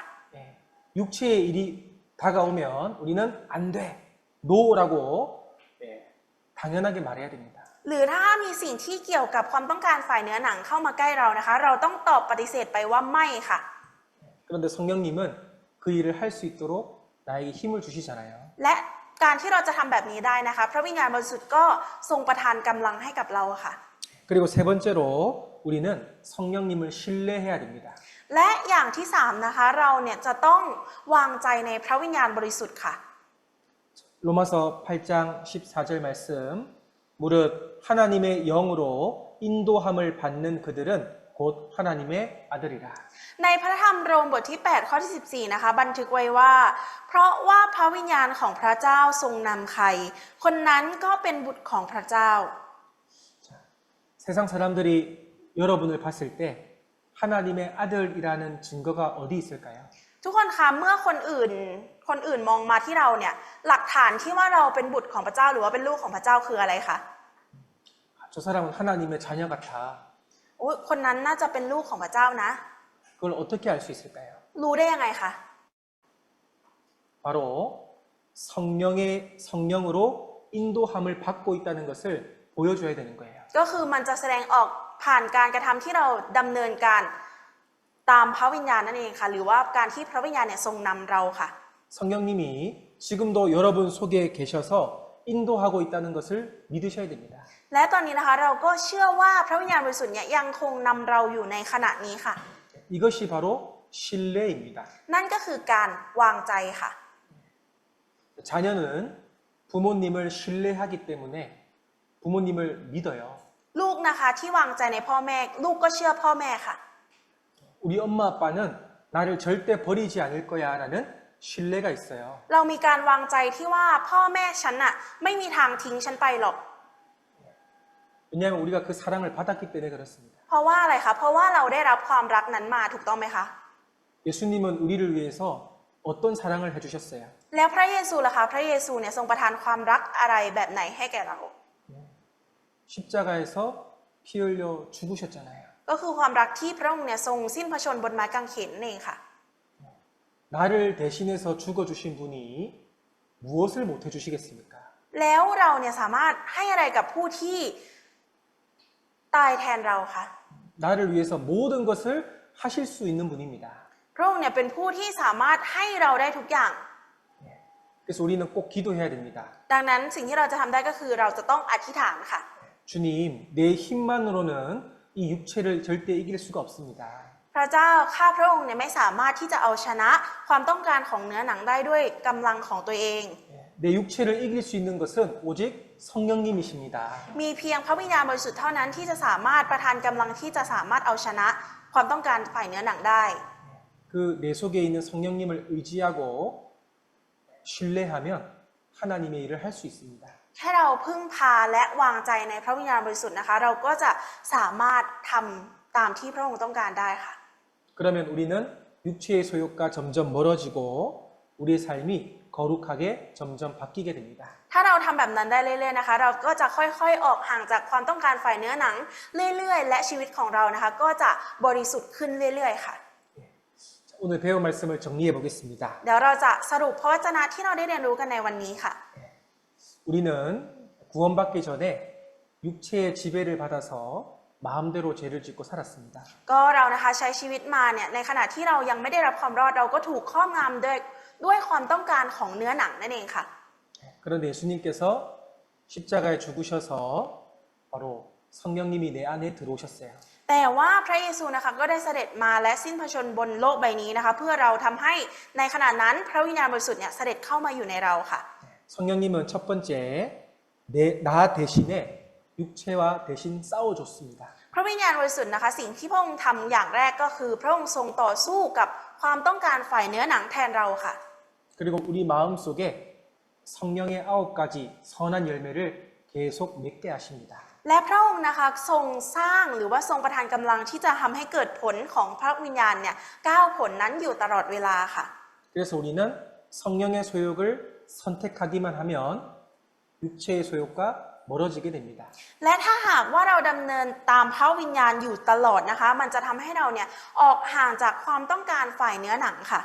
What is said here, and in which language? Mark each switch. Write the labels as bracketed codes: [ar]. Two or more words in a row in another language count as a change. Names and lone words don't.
[ko] 육체의 일이 다가오면 우리는 안 돼, no라고 당연하게 말해야 됩니다. [th] หรือถ้ามีสิ่งที่เกี่ยวกับความต้องการฝ่ายเนื้อหนังเข้ามาใกล้เรานะคะเราต้องตอบปฏิเสธไปว่าไม่ค่ะ [ko] 그런데 성령님은 그 일을 할 수 있도록 나에게 힘을 주시잖아요. [th] และการที่เราจะทำแบบนี้ได้นะคะพระวิญญาณบริสุทธิ์ก็ทรงประทานกำลังให้กับเราค่ะ [ko] 그리고 세 번째로 우리는 성령님을 신뢰해야 됩니다. [th] และอย่างที่สามนะคะเราเนี่ยจะต้องวางใจในพระวิญญาณบริสุทธิ์ค่ะ [ko] 로마서 8장 14절 말씀 무릇 하나님의 영으로 인도함을 받는 그들은 곧 하나님의 아들이라. [th] ในพระธรรมโรมบทที่8ข้อที่14นะคะบันทึกไว้ว่าเพราะว่าพระวิญญาณของพระเจ้าทรงนำใครคนนั้นก็เป็นบุตรของพระเจ้า [ko] 자, 세상 사람들이 여러분을 봤을 때 하나님의 아들이라는 증거가 어디 있을까요? [th] ทุกคนคะเมื่อคนอื่นมองมาที่เราเนี่ยหลักฐานที่ว่าเราเป็นบุตรของพระเจ้าหรือว่าเป็นลูกของพระเจ้าคืออะไรคะ [ko] 저 사람은 하나님의 자녀 같아. [th] โอ้ยคนนั้นน่าจะเป็นลูกของพระเจ้านะ [ko] 그걸 어떻게 알 수 있을까요? [th] รู้ได้ยังไงคะ [ko] 바로 성령으로 인도함을 받고 있다는 것을 보여줘야 되는 거예요. [th] ก็คือมันจะแสดงออกผ่านการกระทำที่เราดำเนินการตามพระวิญญาณนั่นเองค่ะหรือว่าการที่พระวิญญาณเนี่ยทรงนำเราค่ะ [ko] 성령님이 지금도 여러분 속에 계셔서 인도하고 있다는 것을 믿으셔야 됩니다. [th] และตอนนี้นะคะเราก็เชื่อว่าพระวิญญาณบริสุทธิ์เนี่ยยังคงนำเราอยู่ในขณะนี้ค่ะ [ko] 이것이 바로 신뢰입니다. [th] นั่นก็คือการวางใจค่ะ [ko] 자녀는 부모님을 신뢰하기 때문에 부모님을 믿어요. [th] ลูกนะคะที่วางใจในพ่อแม่ลูกก็เชื่อพ่อแม่ค่ะ [ko] 우리 엄마 아빠는 나를 절대 버리지 않을 거야라는 신뢰가 있어요. [th] เรามีการวางใจที่ว่าพ่อแม่ฉันน่ะไม่มีทางทิ้งฉันไปหรอก [ko] 왜냐하면 우리가 그 사랑을 받았기 때문에 그렇습니다. [th] เพราะว่าอะไรคะเพราะว่าเราได้รับความรักนั้นมาถูกต้องไหมคะ [ko] 예수님은 우리를 위해서 어떤 사랑을 해주셨어요? [th] แล้วพระเยซูล่ะคะพระเยซูเนี่ยทรงประทานความรักอะไรแบบไหนให้แก่เรา [ko] 십자가에서 피 흘려 죽으셨잖아요. [th] ก็คือความรักที่พระองค์เนี่ยทรงสิ้นพระชนม์บนไม้กางเขนนั่นเองค่ะ [ko] 나를 대신해서 죽어주신 분이 무엇을 못 해주시겠습니까? [th] แล้วเราเนี่ยสามารถให้อะไรกับผู้ที่ตายแทนเราคะ [ko] 나를 위해서 모든 것을 하실 수 있는 분입니다. [th] พระองค์เนี่ยเป็นผู้ที่สามารถให้เราได้ทุกอย่าง [ko] 그래서 우리는 꼭 기도해야 됩니다. [th] ดังนั้นสิ่งที่เราจะทำได้ก็คือเราจะต้องอธิษฐานค่ะ [ko] 주님, 내 힘만으로는 이 육체를 절대 이길 수가 없습니다. [th] พระเจ้าข้าพระองค์เนี่ยไม่สามารถที่จะเอาชนะความต้องการของเนื้อหนังได้ด้วยกำลังของตัวเอง [ko] 내 육체를 이길 수 있는 것은 오직 성령님이십니다. [th] มีเพียงพระวิญญาณบริสุทธิ์เท่านั้นที่จะสามารถประทานกำลังที่จะสามารถเอาชนะความต้องการฝ่ายเนื้อหนังได้ [ko] 그 내 속에 있는 성령님을 의지하고 신뢰하면 하나님의 일을 할 수 있습니다. [th] แค่เราพึ่งพาและวางใจในพระวิญญาณบริสุทธิ์นะคะเราก็จะสามารถทำตามที่พระองค์ต้องการได้ค่ะ [ko] 그러면 우리는 육체의 소욕과 점점 멀어지고 우리의 삶이 거룩하게 점점 바뀌게 됩니다. [th] ถ้าเราทำแบบนั้นได้เรื่อยๆนะคะเราก็จะค่อยๆออกห่างจากความต้องการฝ่ายเนื้อหนังเรื่อยๆและชีวิตของเรานะคะก็จะบริสุทธิ์ขึ้นเรื่อยๆค่ะ [ko] 오늘 배운 말씀을 정리해 보겠습니다. [th] เดี๋ยวเราจะสรุปพระวจนะที่เราได้เรียนรู้กันในวันนี้ค่ะ [ko] 우리는 구원받기 전에 육체의 지배를 받아서 마음대로 죄를 짓고 살았습니다. [th] ก็เรานะคะใช้ชีวิตมาเนี่ยในขณะที่เรายังไม่ได้รับความรอดเราก็ถูกครอบงำด้วยความต้องการของเนื้อหนังนั่นเองค่ะ [ko] 그런데 예수님께서 십자가에 죽으셔서 바로 성령님이 내 안에 들어오셨어요. [th] แต่ว่าพระเยซูนะคะก็ได้เสด็จมาและสิ้นพระชนม์บนโลกใบนี้นะคะเพื่อเราทำให้ในขณะนั้นพระวิญญาณบริสุทธิ์เนี่ยเสด็จเข้ามาอยู่ในเราค่ะ [ko] 성령님은 첫 번째 나 대신에 육체와 대신 싸워줬습니다. [th] พระวิญญาณบริสุทธิ์นะคะสิ่งที่พระองค์ทำอย่างแรกก็คือพระองค์ทรงต่อสู้กับความต้องการฝ่ายเนื้อหนังแทนเราค่ะ [ko] 그리고 우리 마음속에 성령의 9가지 선한 열매를 계속 맺게 하십니다. [th] และพระองค์นะคะทรงสร้างหรือว่าทรงประทานกำลังที่จะทำให้เกิดผลของพระวิญญาณเนี่ย9ผลนั้นอยู่ตลอดเวลาค่ะ [ko] 그래서 우리는 성령의 소욕을 선택하기만 하면 육체의 소욕과 멀어지게 됩니다. [th] และถ้าหากว่าเราดำเนินตามพระวิญญาณอยู่ตลอดนะคะมันจะทำให้เราเนี่ยออกห่างจากความต้องการฝ่ายเนื้อหนังค่ะ